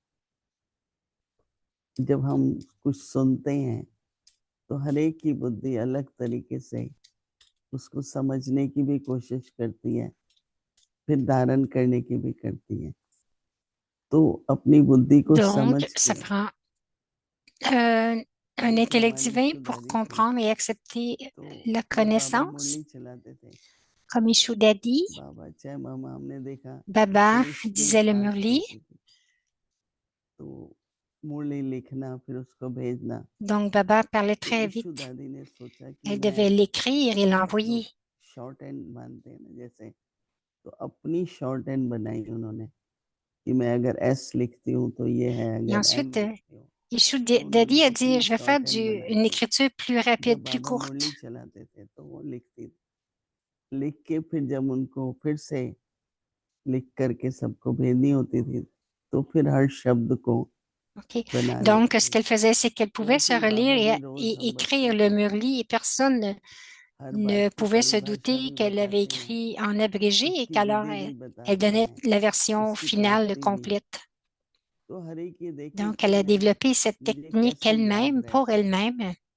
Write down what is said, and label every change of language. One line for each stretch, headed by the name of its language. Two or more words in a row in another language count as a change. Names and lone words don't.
Hindi: जब हम कुछ सुनते हैं तो हर एक की बुद्धि अलग तरीके से उसको समझने की भी कोशिश करती है, फिर धारण करने की भी करती है। तो अपनी बुद्धि को समझ
French: Donc, ça prend un intellect divin pour comprendre et accepter la connaissance. Comme Ishuda dit, Baba disait le Murli. Donc, Baba parlait très vite. Elle devait l'écrire et l'envoyer.
Hindi: तो अपनी
English: short hand
Hindi: बनाई उन्होंने कि मैं अगर एस लिखती हूँ तो ये है,
French: Et
Hindi: अगर एम
French: ensuite,
Hindi: लिखती हूँ।
French: Dadi a dit, je vais faire une écriture plus rapide, plus
Hindi: बाबा
French: courte.
Hindi: मुरली चलाते थे तो वो लिखती लिख के फिर जब उनको फिर से लिख करके सबको भेजनी होती थी तो फिर हर शब्द को
English: Okay.
French: Donc, ce qu'elle faisait, c'est qu'elle pouvait se relire et écrire le Murli et personne ne pouvait se douter qu'elle avait écrit en abrégé et qu'alors elle donnait la version finale complète. Donc, elle a développé cette technique elle-même pour elle-même.